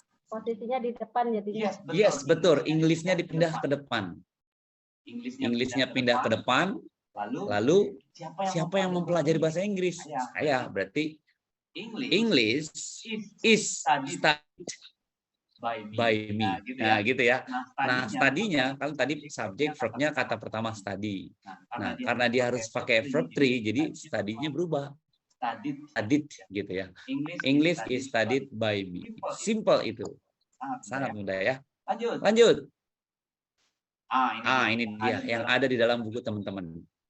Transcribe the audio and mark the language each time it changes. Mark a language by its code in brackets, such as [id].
[id] Posisinya di depan jadinya. Yes, betul. English-nya dipindah ke depan. English-nya pindah ke depan. Lalu siapa yang mempelajari bahasa Inggris? Saya. [en] Berarti English is studied by me. [id] Nah, gitu ya. Nah, study-nya kalau tadi subjek verb-nya kata pertama study. Nah, karena dia harus pakai verb 3, jadi study-nya berubah. Studied gitu ya. [en] English is studied by me. [id] Simple itu. Sangat mudah ya. Lanjut. Ini dia yang ada di dalam buku teman-teman.